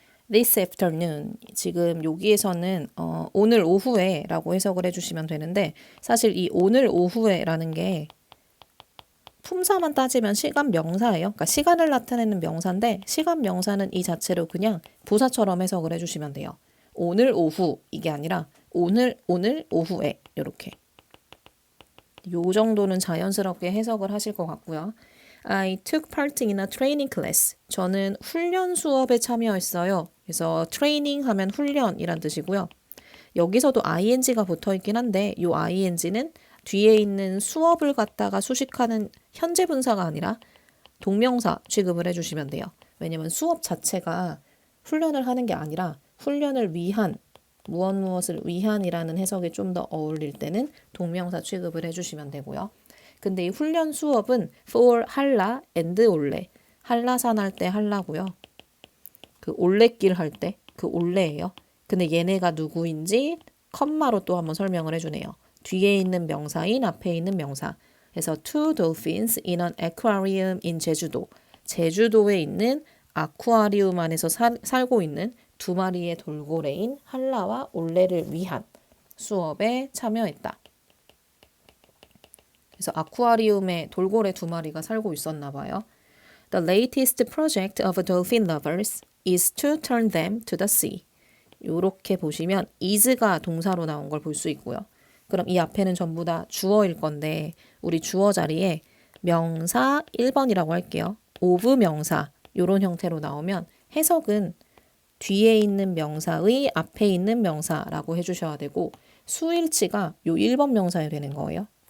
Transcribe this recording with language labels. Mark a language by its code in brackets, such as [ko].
[en] This afternoon, [ko] 지금 여기에서는 오늘 오후에 라고 해석을 해주시면 되는데 사실 이 오늘 오후에 라는 게 품사만 따지면 시간 명사예요. 그러니까 시간을 나타내는 명사인데 시간 명사는 이 자체로 그냥 부사처럼 해석을 해주시면 돼요. 오늘 오후 이게 아니라 오늘 오후에 이렇게 요 정도는 자연스럽게 해석을 하실 것 같고요. [en] I took part in a training class. [ko] 저는 훈련 수업에 참여했어요. 그래서 training 하면 훈련이란 뜻이고요. 여기서도 ing가 붙어 있긴 한데 이 ing는 뒤에 있는 수업을 갖다가 수식하는 현재 분사가 아니라 동명사 취급을 해주시면 돼요. 왜냐면 수업 자체가 훈련을 하는 게 아니라 훈련을 위한 무엇을 위한이라는 해석이 좀 더 어울릴 때는 동명사 취급을 해주시면 되고요. 근데 이 훈련 수업은 for 한라 and 올레. 한라산 할 때 한라고요. 그 올레길 할 때 그 올레예요. 근데 얘네가 누구인지 컴마로 또 한번 설명을 해주네요. 뒤에 있는 명사인 앞에 있는 명사. 그래서 [en] two dolphins in an aquarium in 제주도. [ko] 제주도에 있는 아쿠아리움 안에서 살고 있는 두 마리의 돌고래인 한라와 올레를 위한 수업에 참여했다. 그래서 아쿠아리움에 돌고래 두 마리가 살고 있었나 봐요. [en] The latest project of dolphin lovers is to turn them to the sea. [ko] 이렇게 보시면 is가 동사로 나온 걸 볼 수 있고요. 그럼 이 앞에는 전부 다 주어일 건데 우리 주어 자리에 명사 1번이라고 할게요. of 명사 이런 형태로 나오면 해석은 뒤에 있는 명사의 앞에 있는 명사라고 해주셔야 되고 수일치가 요 1번 명사에 되는 거예요.